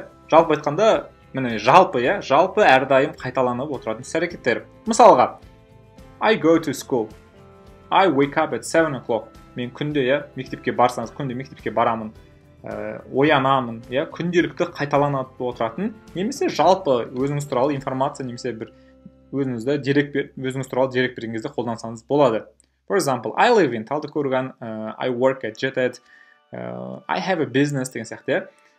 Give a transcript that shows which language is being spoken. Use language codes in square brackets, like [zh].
[kk] Жалпы айтқанда, жалпы әрдайым қайталанып отыратын іс-әрекеттер. Мысалға, [en] I go to school. I wake up at 7 o'clock. [kk] Мен күнде мектепке барсаңыз, күнде мектепке барамын, оянамын, күнделікті қайталанып отыратын, немесе жалпы өзіңіз туралы информация, немесе бір өзіңіз туралы дерек берген кезде қолдансаңыз болады. [en] For example, I live in Талдыкорған, I work at Jet Ed, I have a business [kk] деген сияқты.